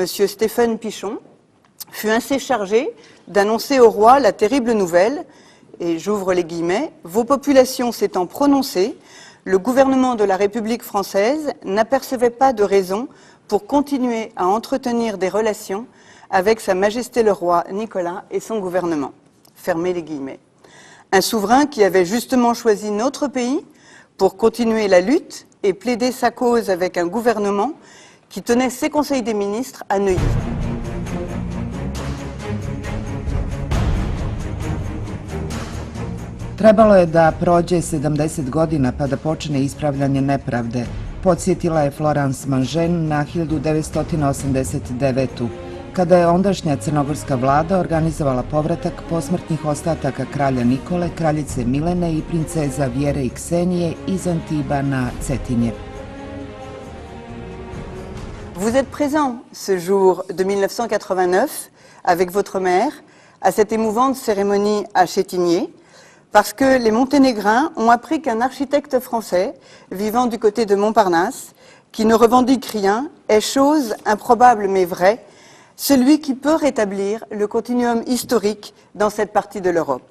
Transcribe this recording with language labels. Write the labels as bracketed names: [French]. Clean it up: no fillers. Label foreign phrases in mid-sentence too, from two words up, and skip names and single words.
[French] Stéphane Pichon, fut ainsi chargé d'annoncer au roi la terrible nouvelle, et j'ouvre les guillemets, « Vos populations s'étant prononcées, le gouvernement de la République française n'apercevait pas de raison pour continuer à entretenir des relations avec Sa Majesté le roi Nicolas et son gouvernement. » Fermez les guillemets. Un souverain qui avait justement choisi notre pays pour continuer la lutte et plaider sa cause avec un gouvernement qui tenait ses conseils des ministres à Neuilly. [Serbian] Trebalo je da prođe 70 godina pa da počne ispravljanje nepravde, podsjetila je Florence Mangen na 1989. kada je ondašnja crnogorska vlada organizovala povratak posmrtnih ostataka kralja Nikole, kraljice Milene i princeza Vjere i Ksenije iz Antiba na Cetinje. [French] Vous êtes présent ce jour de 1989 avec votre mère à cette émouvante cérémonie à Cetinje parce que les Monténégrins ont appris qu'un architecte français vivant du côté de Montparnasse, qui ne revendique rien, est chose improbable mais vraie, celui qui peut rétablir le continuum historique dans cette partie de l'Europe.